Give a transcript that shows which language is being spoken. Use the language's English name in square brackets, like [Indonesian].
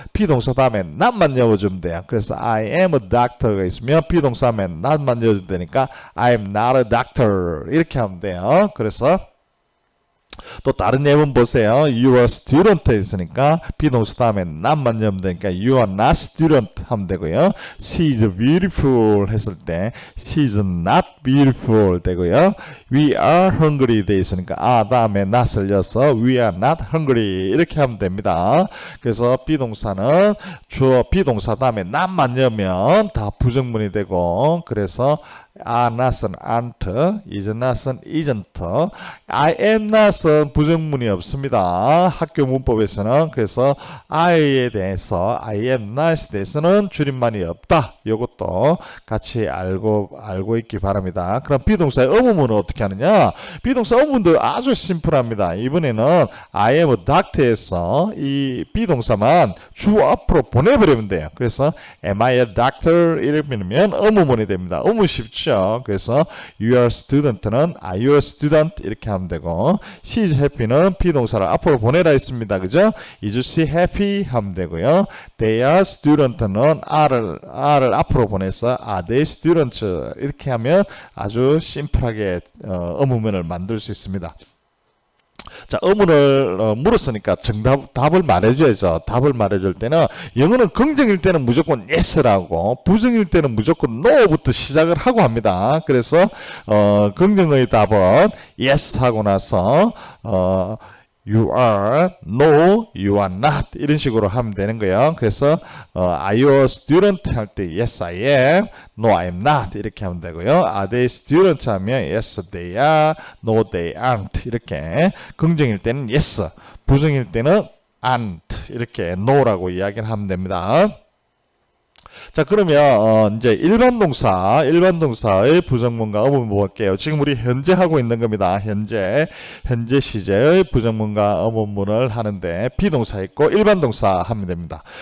[Korean] 비동사 다음에 not만 넣어주면 돼요. 그래서 [English] I am a doctor [Korean] 가 있으면 비동사 다음에 not만 넣어주면 되니까 [English] I am not a doctor [Korean] 이렇게 하면 돼요. 그래서 또 다른 예문 보세요. [English] You are student [Korean] 있으니까 비동사 다음에 not만 넣으면 되니까 [English] You are not student [Korean] 하면 되고요. [English] She is beautiful [Korean] 했을 때 [English] She is not beautiful 되고요. We are hungry 돼 있으니까 다음에 not을 넣어서 We are not hungry [Korean] 이렇게 하면 됩니다. 그래서 비동사는 주어 비동사 다음에 not만 넣으면 다 부정문이 되고 그래서 are not은 aren't, is not은 isn't, I am not은 부정문이 없습니다. 학교 문법에서는. 그래서 I에 대해서 I am not에 대해서는 줄임말이 없다. 이것도 같이 알고 있기 바랍니다. 그럼 비동사의 의문문은 어떻게 하느냐? 비동사 의문문도 아주 심플합니다. 이번에는 I am a doctor에서 이 비동사만 주 앞으로 보내버리면 돼요. 그래서 [English] am I a doctor [Korean] 이러면 의문문이 됩니다. 의문 쉽죠? [English] 그래서 you are student는 are you a student 이렇게 하면 되고 she is happy는 [Korean] 비동사를 앞으로 보내라 했습니다. 그죠? [English] is she happy 하면 되고요. they are student는 [Korean] R을 앞으로 보내서 [English] are they students [Korean] 이렇게 하면 아주 심플하게 의문문을 만들 수 있습니다. 자, 의문을 물었으니까 답을 말해줘야죠. 답을 말해줄 때는 영어는 긍정일 때는 무조건 yes라고 부정일 때는 무조건 no부터 시작을 하고 합니다. 그래서 긍정의 답은 yes 하고 나서 [English] You are, no, you are not [Korean] 이런 식으로 하면 되는 거예요. 그래서 [English] Are you a student? 할 때 Yes, I am. No, I am not [Korean] 이렇게 하면 되고요. [English] Are they students? 하면 Yes, they are. No, they aren't [Korean] 이렇게 긍정일 때는 Yes, 부정일 때는 aren't 이렇게 No라고 이야기를 하면 됩니다. 자, 그러면 이제 일반 동사의 부정문과 의문문 볼게요. 지금 우리 현재 하고 있는 겁니다. 현재 시제의 부정문과 의문문을 하는데 비동사 있고 일반 동사 하면 됩니다.